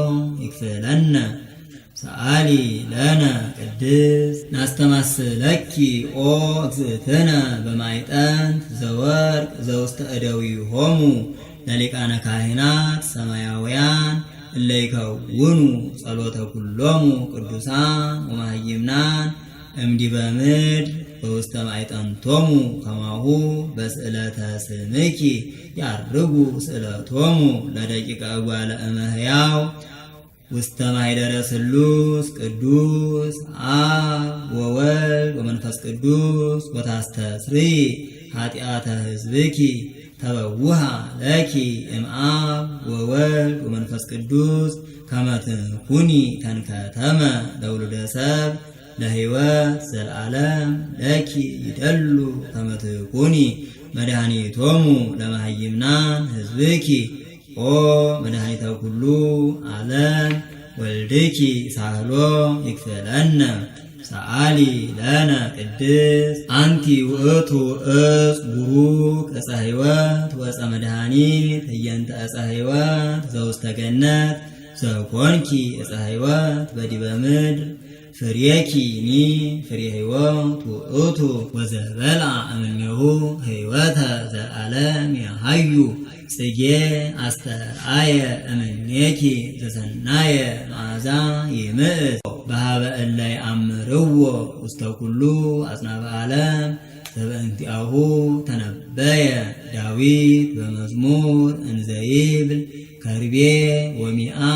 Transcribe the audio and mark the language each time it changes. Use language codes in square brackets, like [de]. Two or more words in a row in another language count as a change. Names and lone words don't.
[gez] ይክፍለነ ሰአሊ ለነ ቅድስት ናስተማስለኪ ኦ እግዝእትነ በማዕጠንት ዘወርቅ ዘውስተ እደዊሆሙ ለሊቃነ ካህናት ሰማያውያን እለ ይከውኑ ጸሎተ ኩሎሙ ቅዱሳን ወመሃይምናን እምዲበ ምድር በውስተ ማዕጠንቶሙ ከማሁ በስእለተ ስምኪ ያርጉ ስእለቶሙ ለደቂቀ እጓለ እመሕያው ውስተ ማኅደረ ስሉስ ቅዱስ አብ ወወልድ ወመንፈስ ቅዱስ ወታስተስሪ ኃጢአተ ሕዝብኪ ተበውሃ ለኪ እምአብ ወወልድ ወመንፈስ ቅዱስ ከመ ትኩኒ ተንከተመ ለውሉደ ሰብእ ለሕይወት ዘለዓለም ለኪ ይደሉ ከመ ትኩኒ መድኃኒቶሙ ለመሃይምናን ሕዝብኪ ኦ መድኃኒተ ኩሉ ዓለም ወልድኪ ሳህሎ ይክፈለነ ሰአሊ ለነ ቅድስት አንቲ ውእቱ ዕፅ ቡሩክ ዕፀ ሕይወት ወዕፀ መድኃኒት ህየንተ ዕፀ ሕይወት ዘውስተ ገነት ዘኮንኪ ዕፀ ሕይወት በዲበ ምድር ፍሬኪኒ ፍሬ ሕይወት ውእቱ ወዘበልዐ እምኔሁ ሕይወተ ዘለዓለም ያሃዩ ጽጌ አስተርአየ እምኔኪ ዘሰናየ መዓዛ ይምዕት በሀበ እለ ይአምርዎ ውስተ ኩሉ አጽናፈ ዓለም ዘበእንቲአሁ ተነበየ ዳዊት በመዝሙር እንዘይብል ከርቤ ወሚአ